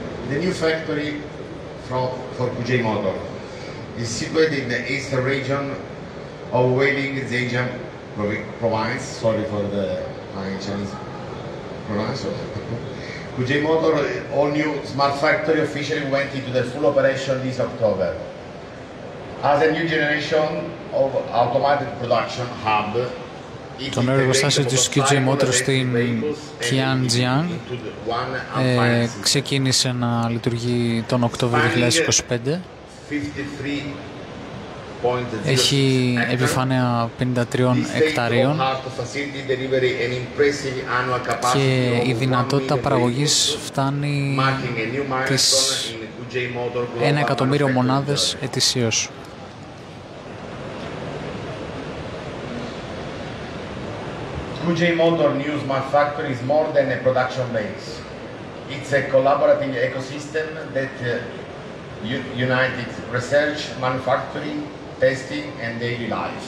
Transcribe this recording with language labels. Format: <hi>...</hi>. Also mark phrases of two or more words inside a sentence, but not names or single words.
<en>The new factory for QJMOTOR is situated in the eastern region of Wailing, Zhejiang province. Sorry for the Chinese pronunciation. QJMOTOR all-new smart factory officially went into the full operation this October. As a new generation of automated production hub,</en> <el>Το νέο εργοστάσιο της QJMOTOR στην Tianjin ξεκίνησε να λειτουργεί τον Οκτώβριο 2025. Έχει επιφάνεια 53 εκταρίων και η δυνατότητα παραγωγής φτάνει τις 1 εκατομμύριο μονάδες ετησίως.</el> <en>QJMOTOR new smart factory is more than a production base. It's a collaborative ecosystem that unites research, manufacturing, testing and daily life.</en>